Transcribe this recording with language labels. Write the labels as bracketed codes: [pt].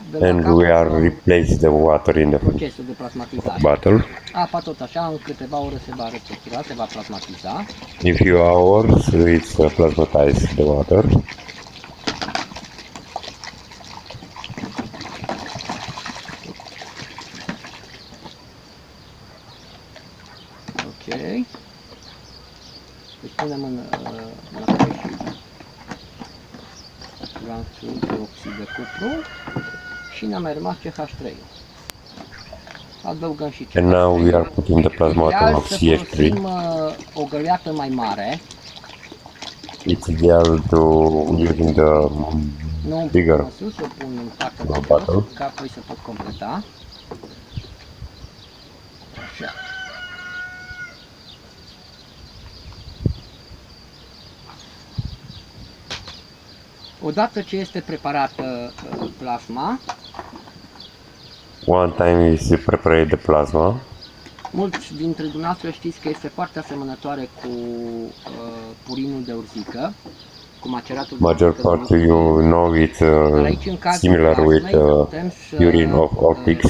[en] and we are replace the water in the [ro] procesul de plasmatizare. [en] bottle. [ro] Apa tot așa în câteva ore se va restructura, se va plasmatiza. [en] In few hours it's plasmatized the water. [ro] Deci punem înapoi și glanțul de oxid de cupru și ne-a mai rămas CH3. Adăugăm și CH3. [en] And now we are putting the plasma atom of CH3. [ro] O găleată mai mare. [en] It's ideal to using the bigger bottle. [ro] Ca apoi să pot completa. Așa. Odată ce este preparată plasma, [en] one time is prepared the plasma. [ro] Mulți dintre dumneavoastră știți că este foarte asemănătoare cu purinul de urzică, cu maceratul de [en] Major part you know it's similar with urine of ortics.